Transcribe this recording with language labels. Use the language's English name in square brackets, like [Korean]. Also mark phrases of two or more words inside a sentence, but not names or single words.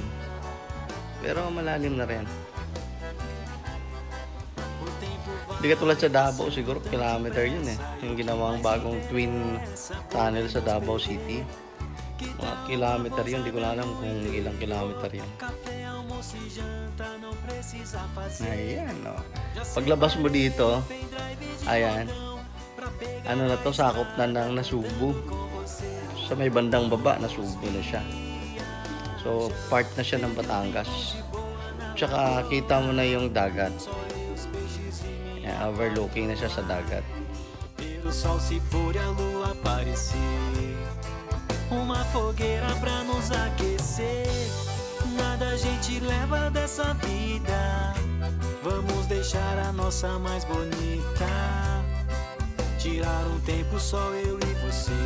[Filipino] Pero malalim na rin. Hindi ka tulad sa Davao, siguro kilometer yun eh. Yung ginawang bagong [English] twin tunnel [Filipino] sa Davao City. Mga kilometer yun, hindi ko alam kung ilang kilometer yun. [Portuguese] almoço e janta não precisa fazer. [Filipino] Ayan, no. Paglabas mo dito, ayan, ano na to, sakop na ng Nasubo. Sa may bandang baba, Nasubo na siya. So, part na siya ng Batangas. Tsaka, kita mo na yung dagat. Ayan, overlooking na siya sa dagat. [Portuguese] Ver o sol se pôr e a lua aparecer. Uma fogueira pra nos aquecer. Nada a gente leva dessa vida. Vamos deixar a nossa mais bonita. Tirar um tempo só eu e você.